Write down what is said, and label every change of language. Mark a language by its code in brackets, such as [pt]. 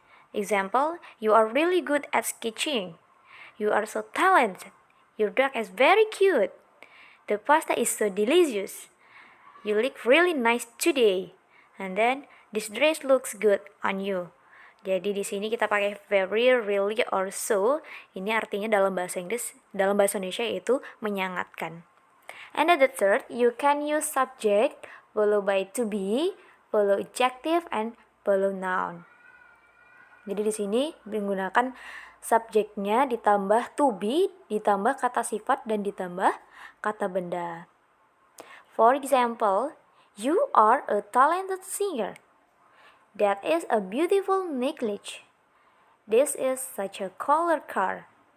[en] Example, you are really good at sketching. You are so talented. Your dog is very cute. The pasta is so delicious. You look really nice today. And then this dress looks good on you. [id] Jadi di sini kita pakai [en] very, really, or so. [id] Ini artinya dalam bahasa Inggris, dalam bahasa Indonesia itu menyangatkan. [en] And then the third, you can use subject followed by to be, follow adjective, and follow noun. [id] Jadi di sini menggunakan subjeknya ditambah to be, ditambah kata sifat, dan ditambah kata benda. [en] For example, you are a talented singer. That is a beautiful necklace. This is such a color car.